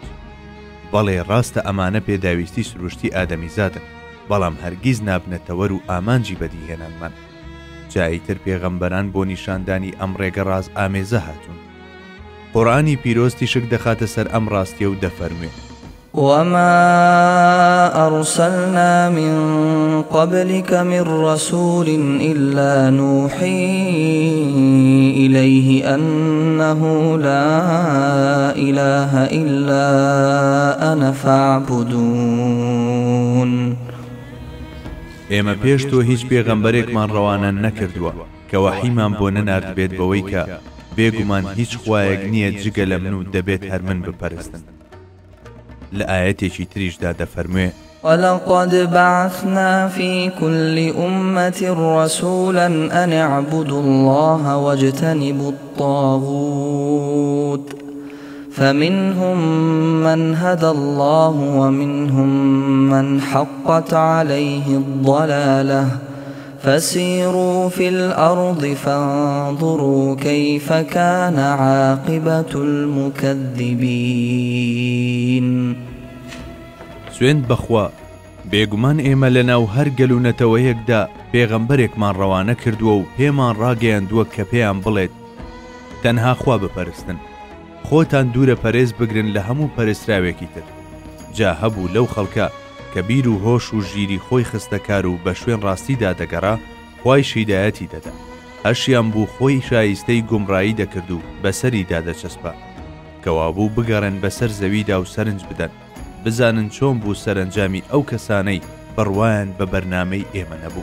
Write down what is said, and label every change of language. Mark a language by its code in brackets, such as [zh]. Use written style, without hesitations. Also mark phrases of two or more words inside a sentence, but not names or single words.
[ckb] بەڵێ ڕاستە ئەمانە پێداویستی سروشتی ئادەمی زادن، بەڵام هەرگیز نابنەتەوەر و ئامانجی بەدیهێنانمان. جاییتر پێغەمبەران بۆ نیشاندانی ئەم ڕێگە ڕاست ئامێزە هاتوون. قورئانی پیرۆز تیشک دەخاتە سەر ئەم ڕاستیە و دەفەرموێ: [ar] وما أرسلنا من قبلك من رسول إلا نوحي إليه أنه لا إله إلا أنا فاعبدون. [ckb] ئێمە پێش تۆ هیچ پێغەمبەرێکمان ڕەوانە نەکردووە کە وەحیمان بۆ نەنارد بێت بەوەی کە بێگومان هیچ خوایەک نییە جگە لە من و دەبێت هەر من بپەرستن. لە ئاەتێکی تریشدا دەفەرموێ: [ar] ولقد بعثنا في كل أمة رسولا أن اعبدوا الله واجتنبوا الطاغوت فمنهم من هدى الله ومنهم من حقت عليه الضلالة فسيروا في الأرض فانظروا كيف كان عاقبة المكذبين. [ckb] سوێند بەخوا بێگومان ئێمە لەناو هەر گەلوونەتەوەیەکدا پێغەمبەرێکمان ڕەوانە کردووە و پێمان ڕاگەیاندووە کە پێیان بڵێت تەنها خوا بپەرستن، خۆتان دوورە پەرێز بگرن لە هەموو پەرستراوێکی تر. جا هەبوو لەو خەڵکە کە بیر و هۆش و ژیری خۆی خستەکار و بە شوێن ڕاستیدا دەگەڕا خوای شیدایەتی دەدا، هەشیان بوو خۆی شایستەی گومڕایی دەکرد و بەسەریدا دەچەسپا کەوا بوو بگەڕن بەسەر زەویدا و سەرنج بدەن، بزانن چۆن بوو سەرنجامی ئەو کەسانەی بڕوایان بە بەرنامەی ئێمە نەبوو.